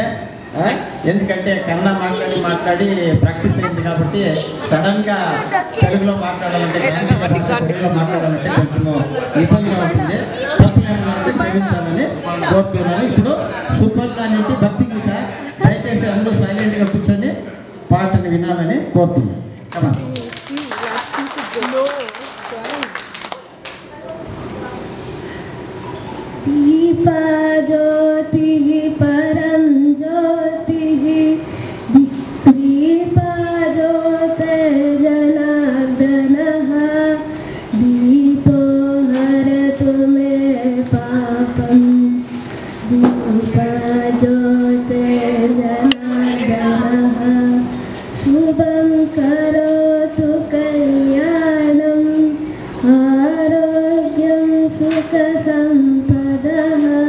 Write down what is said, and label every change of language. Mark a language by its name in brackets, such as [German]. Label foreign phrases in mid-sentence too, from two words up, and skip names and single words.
[Telugu] ఎందుకంటే కన్నడ మాట్లాడి ప్రాక్టీస్ అయింది కాబట్టి సడన్గా తెలుగులో మాట్లాడాలంటే తెలుగులో మాట్లాడాలంటే కొంచెము ఇబ్బందిగా ఉంటుంది. తప్పులేమన్నా క్షమించాలని కోరుతున్నాను. ఇప్పుడు సూపర్ దాని భక్తి గీత, దయచేసి అందరూ సైలెంట్గా కూర్చొని పాటను వినాలని కోరుతున్నాను. [Sanskrit] दीपा ज्योतिः परं ज्योतिः दीपा ज्योतिर्जनार्दनः दीपो हरतु मे पापं दीपा ज्योतिर्जनार्दनः शुभं करोतु कल्याणम् आरोग्यं सुखसम्पदः